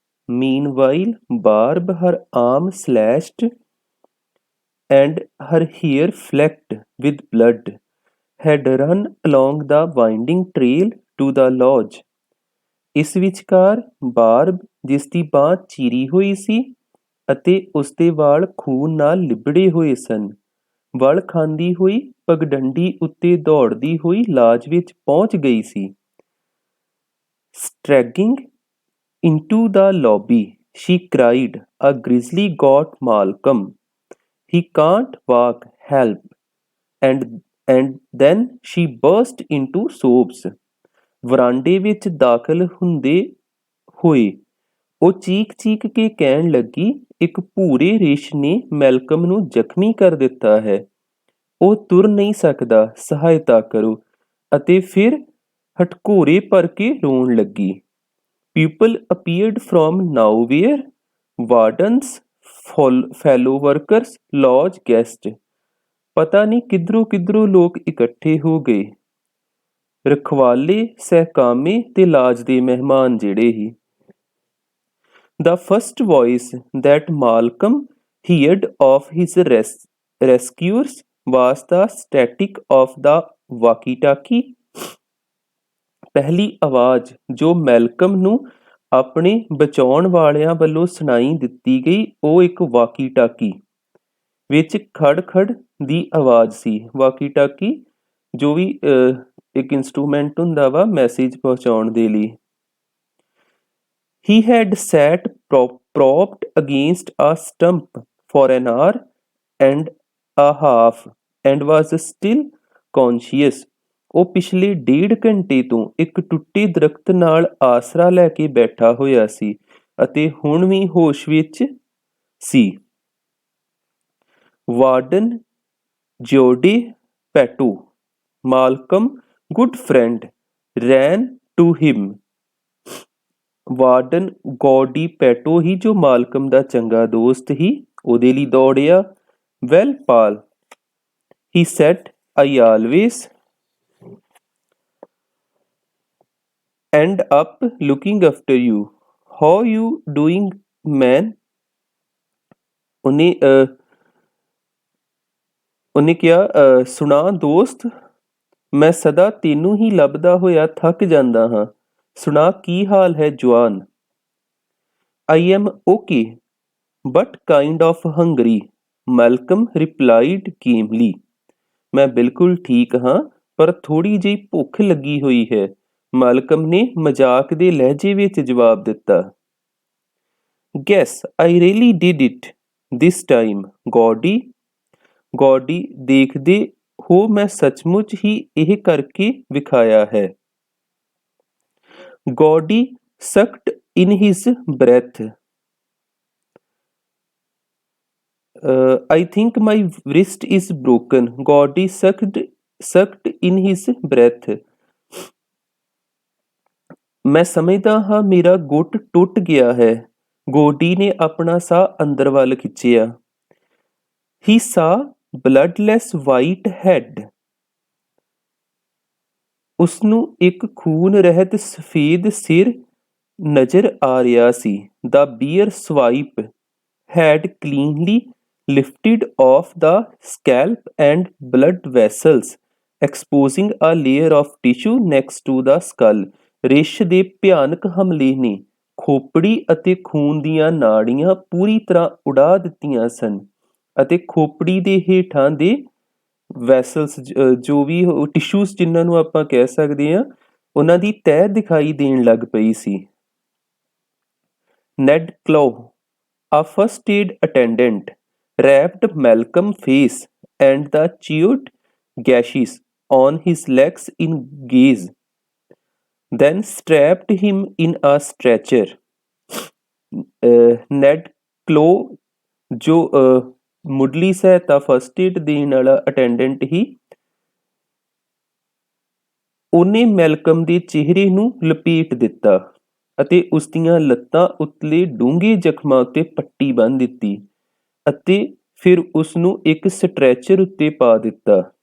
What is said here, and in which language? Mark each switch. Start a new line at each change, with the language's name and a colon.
English: Meanwhile Barb her arm slashed and her hair flecked with blood had run along the winding trail to the lodge।
Punjabi: ਇਸ ਵਿਚਕਾਰ ਬਾਰਬ, ਜਿਸ ਦੀ ਬਾਂਹ ਚੀਰੀ ਹੋਈ ਸੀ ਅਤੇ ਉਸਦੇ ਵਾਲ ਖੂਨ ਨਾਲ ਲਿਬੜੇ ਹੋਏ ਸਨ, ਵਲ ਖਾਂਦੀ ਹੋਈ ਪਗਡੰਡੀ ਉੱਤੇ ਦੌੜਦੀ ਹੋਈ ਲਾਜ ਵਿੱਚ ਪਹੁੰਚ ਗਈ ਸੀ।
English: Staggering into the lobby, she cried, "A grizzly got Malcolm. He can't walk, help!" And then she burst into sobs।
Punjabi: ਵਰਾਂਡੇ ਵਿੱਚ ਦਾਖਲ ਹੁੰਦੇ ਹੋਏ ਉਹ ਚੀਕ ਕੇ ਕਹਿਣ ਲੱਗੀ, ਇੱਕ ਭੂਰੇ ਰੇਸ਼ ਨੇ ਮੈਲਕਮ ਨੂੰ ਜ਼ਖਮੀ ਕਰ ਦਿੱਤਾ ਹੈ। ਉਹ ਤੁਰ ਨਹੀਂ ਸਕਦਾ, ਸਹਾਇਤਾ ਕਰੋ। ਅਤੇ ਫਿਰ ਹਟਕੋਰੇ ਭਰ ਕੇ ਰੋਣ ਲੱਗੀ।
English: People appeared from nowhere, wardens, fellow workers, lodge guests।
Punjabi: ਪਤਾ ਨਹੀਂ ਕਿੱਧਰੋਂ ਲੋਕ ਇਕੱਠੇ ਹੋ ਗਏ। ਰਖਵਾਲੇ, ਸਹਿਕਾਮੇ ਤੇ ਲਾਜ ਦੇ ਮਹਿਮਾਨ ਜਿਹੜੇ ਹੀ।
English: The first voice that Malcolm heard of his rescuers was the static of the walkie-talkie।
Punjabi: ਪਹਿਲੀ ਆਵਾਜ਼ ਜੋ ਮੈਲਕਮ ਨੂੰ ਆਪਣੇ ਬਚਾਉਣ ਵਾਲਿਆਂ ਵੱਲੋਂ ਸੁਣਾਈ ਦਿੱਤੀ ਗਈ, ਉਹ ਇੱਕ ਵਾਕੀ-ਟਾਕੀ ਵਿੱਚ ਖੜ ਦੀ ਆਵਾਜ਼ ਸੀ। ਵਾਕੀ-ਟਾਕੀ ਜੋ ਵੀ ਇੱਕ ਇੰਸਟਰੂਮੈਂਟ ਹੁੰਦਾ ਵਾ ਮੈਸੇਜ ਪਹੁੰਚਾਉਣ ਦੇ ਲਈ।
English: He had sat propped against a stump for an hour and a half and was still conscious।
Punjabi: ਉਹ ਪਿਛਲੇ 1.5 ਘੰਟੇ ਤੋਂ ਇੱਕ ਟੁੱਟੇ ਦਰਖਤ ਨਾਲ ਆਸਰਾ ਲੈ ਕੇ ਬੈਠਾ ਹੋਇਆ ਸੀ ਅਤੇ ਹੁਣ ਵੀ ਹੋਸ਼ ਵਿੱਚ ਸੀ।
English: Warden ਜਿਓਡੇ Petto, Malcolm good friend, ran to him.
Punjabi: Warden ਗੌਡੀ ਪੈਟੋ ਹੀ ਜੋ ਮਾਲਕਮ ਦਾ ਚੰਗਾ ਦੋਸਤ ਹੀ, ਉਹਦੇ ਲਈ ਦੌੜਿਆ।
English: Well Paul, he said, I always end up looking after you। How you doing man?
Punjabi: ਉਹਨੇ ਕਿਹਾ, ਸੁਣਾ ਦੋਸਤ, ਮੈਂ ਸਦਾ ਤੈਨੂੰ ਹੀ ਲੱਭਦਾ ਹੋਇਆ ਥੱਕ ਜਾਂਦਾ ਹਾਂ। ਸੁਣਾ ਕੀ ਹਾਲ ਹੈ ਜਵਾਨ।
English: I am okay but kind of hungry, Malcolm replied gamely।
Punjabi: ਮੈਂ ਬਿਲਕੁਲ ਠੀਕ ਹਾਂ ਪਰ ਥੋੜ੍ਹੀ ਜਿਹੀ ਭੁੱਖ ਲੱਗੀ ਹੋਈ ਹੈ, ਮਾਲਕਮ ਨੇ ਮਜ਼ਾਕ ਦੇ ਲਹਿਜੇ ਵਿੱਚ ਜਵਾਬ ਦਿੱਤਾ।
English: Guess I really did it this time, Gaudy.
Punjabi: ਗੌਡੀ, ਦੇਖਦੇ ਹੋ ਮੈਂ ਸੱਚਮੁੱਚ ਹੀ ਇਹ ਕਰਕੇ ਵਿਖਾਇਆ ਹੈ।
English: Gaudy sucked in his breath। I think my wrist is broken। Gaudy sucked in his breath।
Punjabi: ਮੈਂ ਸਮਝਦਾ ਹਾਂ ਮੇਰਾ ਗੁੱਟ ਟੁੱਟ ਗਿਆ ਹੈ। ਗੌਡੀ ਨੇ ਆਪਣਾ ਸਾਹ ਅੰਦਰ ਵੱਲ ਖਿੱਚਿਆ।
English: He saw bloodless white head।
Punjabi: ਉਸਨੂੰ ਇੱਕ ਖੂਨ ਰਹਿਤ ਸਫੇਦ ਸਿਰ ਨਜ਼ਰ ਆ ਰਿਹਾ ਸੀ।
English: The bear swipe had cleanly lifted off the scalp and blood vessels, exposing a layer of tissue next to the skull।
Punjabi: ਰਿੱਛ ਦੇ ਭਿਆਨਕ ਹਮਲੇ ਨੇ ਖੋਪੜੀ ਅਤੇ ਖੂਨ ਦੀਆਂ ਨਾੜੀਆਂ ਪੂਰੀ ਤਰ੍ਹਾਂ ਉਡਾ ਦਿੱਤੀਆਂ ਸਨ ਅਤੇ ਖੋਪੜੀ ਦੇ ਹੇਠਾਂ ਦੇ ਵੈਸਲਸ ਜੋ ਵੀ ਟਿਸ਼ੂਜ਼ ਜਿਨ੍ਹਾਂ ਨੂੰ ਆਪਾਂ ਕਹਿ ਸਕਦੇ ਹਾਂ, ਉਹਨਾਂ ਦੀ ਤਹਿ ਦਿਖਾਈ ਦੇਣ ਲੱਗ ਪਈ ਸੀ।
English: Ned Clow, a first aid attendant, wrapped Malcolm's face and the chewed gashes on his legs in gauze, then strapped him in a stretcher।
Punjabi: Ned Clow ਜੋ ਮੁੱਢਲੀ ਸਹਾਇਤਾ ਫਸਟ ਏਡ ਦੇਣ ਵਾਲਾ ਅਟੈਂਡੈਂਟ ਹੀ, ਉਹਨੇ ਮੈਲਕਮ ਦੇ ਚਿਹਰੇ ਨੂੰ ਲਪੇਟ ਦਿੱਤਾ। ਅਤੇ ਉਸ ਦੀਆਂ ਲੱਤਾਂ ਉਤਲੇ ਡੂੰਘੇ ਜ਼ਖਮਾਂ ਉੱਤੇ ਪੱਟੀ ਬੰਨ੍ਹ ਦਿੱਤੀ ਅਤੇ ਫਿਰ ਉਸ ਨੂੰ ਇੱਕ ਸਟ੍ਰੈਚਰ ਉੱਤੇ ਪਾ ਦਿੱਤਾ।